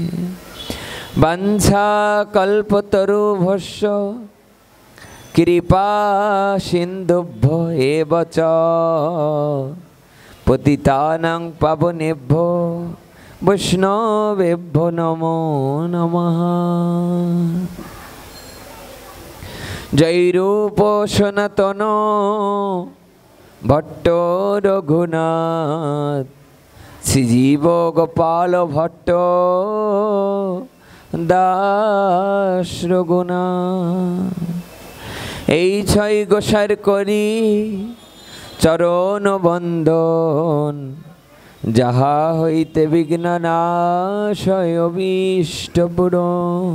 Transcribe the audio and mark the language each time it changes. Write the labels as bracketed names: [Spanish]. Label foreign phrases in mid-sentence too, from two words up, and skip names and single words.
[Sanskrit] वंशा कल्पतरुभ्यश्च कृपा सिन्धुभ्यो एव च पतितानां पावनेभ्यो वैष्णवेभ्यो नमो नमः। जय रूप सनातन भट्ट रघुनाथ श्रीजीव गोपाल भट्ट दास रघुनाथ। [Bangla] এই ছয় গোসার করি চরণ বন্দন যাহা হইতে বিঘ্ন নাশয় অভীষ্ট পূরণ।